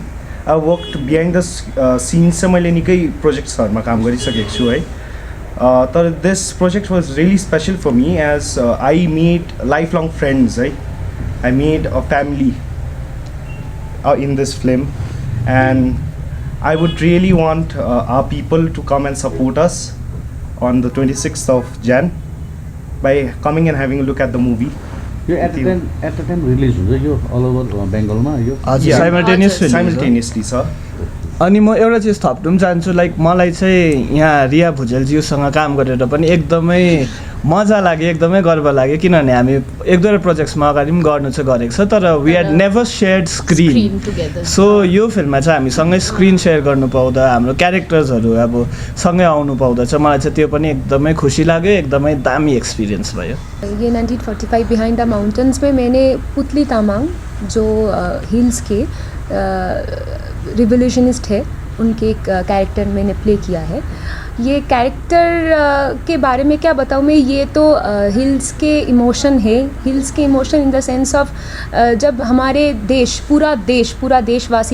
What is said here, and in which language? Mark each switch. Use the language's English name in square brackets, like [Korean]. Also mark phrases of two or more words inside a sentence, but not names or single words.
[English] I work behind the scenes [Nepali] चाहिँ मैले निकै प्रोजेक्ट्सहरूमा काम गरिसकेको छु है, तर [English] this project was really special for me as I made life long friends है। I made a family in this film and I would really want our people to come and support us on the 26th of Jan by coming and having a look at the movie. [Nepali] यो [English] at the time [Nepali] रिलिज हुन्छ यो [English] all over [Nepali] बेङ्गलमा यो? साइमल्टेनियसली छ। अनि म एउटा चिज थप्नु पनि चाहन्छु, लाइक मलाई चाहिँ यहाँ रिया भुजेलज्यूसँग काम गरेर पनि एकदमै मजा लाग्यो, एकदमै गर्व लाग्यो, किनभने हामी एक दुईवटा प्रोजेक्ट्समा अगाडि पनि गर्नु चाहिँ गरेको छ तर [English] we had never shared screen. [Nepali] सो यो फिल्ममा चाहिँ हामी सँगै [English] screen share [Nepali] गर्नु पाउँदा हाम्रो क्यारेक्टर्सहरू अब सँगै आउनु पाउँदा चाहिँ मलाई चाहिँ त्यो पनि एकदमै खुसी लाग्यो, एकदमै दामी एक्सपिरियंस भयो। [Hindi] ये 1945 बिहाइंड द माउंटेन्स में मैंने पुतली तामाङ जो हिल्स के रिवोल्यूशनिस्ट है उनके एक कैरेक्टर मैंने प्ले किया है। ये कैरेक्टर के बारे में क्या बताऊँ मैं, ये तो हिल्स के इमोशन है, हिल्स के इमोशन [English] in the sense of [Hindi] जब हमारे देश पूरा देशवासी